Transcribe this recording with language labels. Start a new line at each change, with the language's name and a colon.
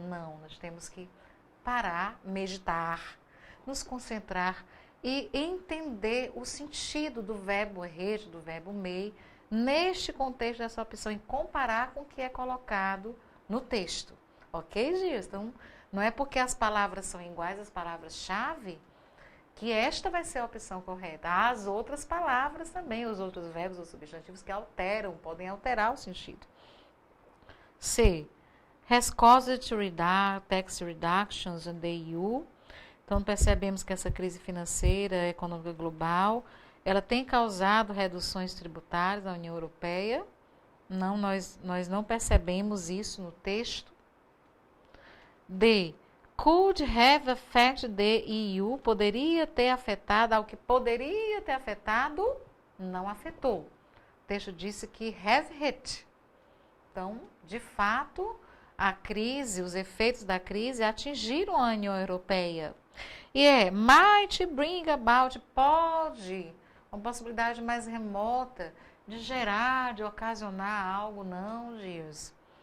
Portuguese: Não, nós temos que parar, meditar, nos concentrar e entender o sentido do verbo hate, do verbo may, neste contexto dessa opção, e comparar com o que é colocado no texto. Ok, Gias? Então, não é porque as palavras são iguais, as palavras-chave, que esta vai ser a opção correta. Há as outras palavras também, os outros verbos ou substantivos que alteram, podem alterar o sentido. C.
English: Has caused tax reductions in the EU.
Portuguese: Então, percebemos que essa crise financeira, econômica global, ela tem causado reduções tributárias na União Europeia. Não, nós não percebemos isso no texto. D.
English: Could have affected the EU.
Portuguese: Poderia ter afetado, ao que poderia ter afetado, não afetou. O texto disse que have hit. Então, de fato, a crise, os efeitos da crise atingiram a União Europeia. E
English: might bring about,
Portuguese: pode, uma possibilidade mais remota de gerar, de ocasionar algo, não, Gias.